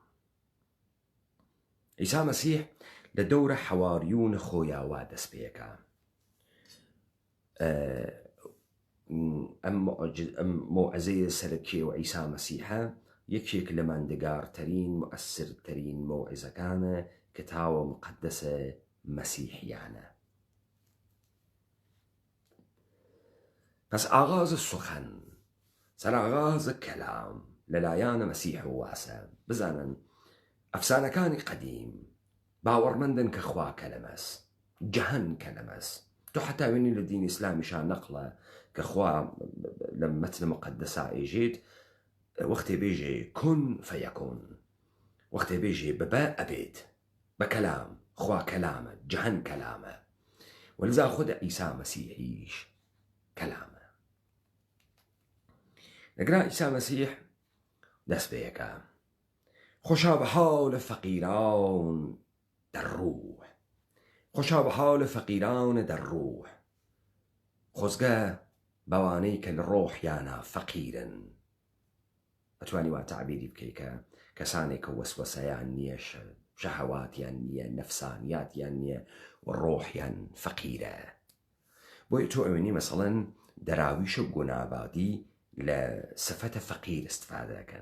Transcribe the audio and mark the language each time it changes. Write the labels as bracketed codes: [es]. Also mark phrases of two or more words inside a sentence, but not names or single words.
[ckb] عیسی مەسیح لە دەورە حەواریون خۆیاوا دەست پێەکە. ئەم مۆعزەیە سەرەکیەوە عیسی مەسیحە یەکێک لە ماندگارترین مؤثرترین مۆعزەکانە کتاوە مقدسە مەسیحیانە. [fa] پس ئاغاز سخن، [ckb] سەرئاغاز کەلام لەلایەنە مەسیح واسە. بزانن ئەفسانەکانی قەدیم باوەڕمەندن کە خوا کەلەمەس، جەهەن کەلەمەس. تۆ حتا وێنی لە دینی ئیسلامیشان نەقڵە کە خوا لە مەتنە مقدسا ئێژێت وەختێ بێژێ [ar] کون فەیەکون، [ckb] وەختێ بێژێ ببە ئەبێت. بە کەلام، خوا کەلامە، جەهەن کەلامە. وەلذا خودە عیسی مەسیحیش کەلامە. لەگرا عیسی مەسیح دەست پێەکە. [fa] خوشا به حال فقیران در روح، خوشا به حال فقیران در روح. [ckb] خۆزگە بەوانەی کە لە ڕۆحیانە فەقیرن. ئەتوانی وا تعبیری بکەی کە کەسانێک کە وەسوەسەیان نییە، شەهەواتیان نییە، نەفسانیاتیان نییە و ڕۆحیان فەقیرە. بۆیە تۆ ئەوێنی مەسەڵەن دەراویشە و گۆنابادی لە سفەتە فەقیر استفادە دەکەن.